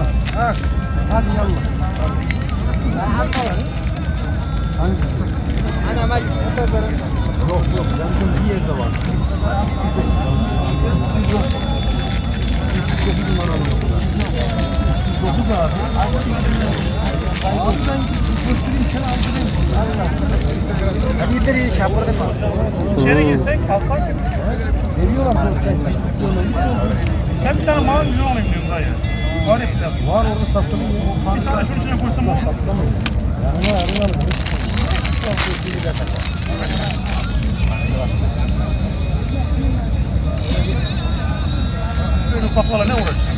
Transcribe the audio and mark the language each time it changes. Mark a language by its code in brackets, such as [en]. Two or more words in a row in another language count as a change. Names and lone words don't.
[tr] Hadi yallah. Hangisi? Yok yakın bir yerde var. [hi] अभी इधर ही छापर के पास [tr] İçeri girsek kalsak Veriyorlar. ben bir tane mavi milyon alayım diyorum dayı. Var ya bir tane. Var orada satılıyor. Bir tane şunun içine koysam olur mu? Böyle ufaklarla ne uğraşacağım?